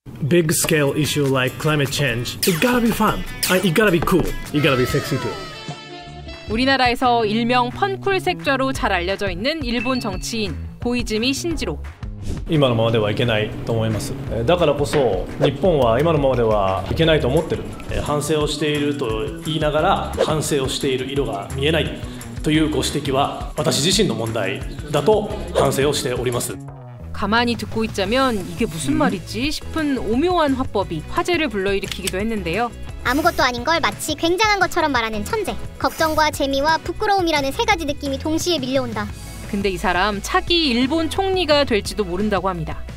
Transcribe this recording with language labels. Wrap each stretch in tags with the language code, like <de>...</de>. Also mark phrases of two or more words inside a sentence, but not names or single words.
<en>big scale issue like climate change, it gotta be fun. It gotta be cool. It gotta be sexy too.</en> <ko>우리나라에서 일명 펀쿨색좌로 잘 알려져 있는 일본 정치인 고이즈미 신지로.</ko> <ja>今のままではいけないと思います。だからこそ日本は今のままではいけないと思ってる。反省をしていると言いながら反省をしている色が見えないというご指摘は私自身の問題だと反省をしております。</ja> <ko>가만히 듣고 있자면 이게 무슨 말이지 싶은 오묘한 화법이 화제를 불러일으키기도 했는데요. 아무것도 아닌 걸 마치 굉장한 것처럼 말하는 천재. 걱정과 재미와 부끄러움이라는 세 가지 느낌이 동시에 밀려온다. 근데 이 사람 차기 일본 총리가 될지도 모른다고 합니다.</ko>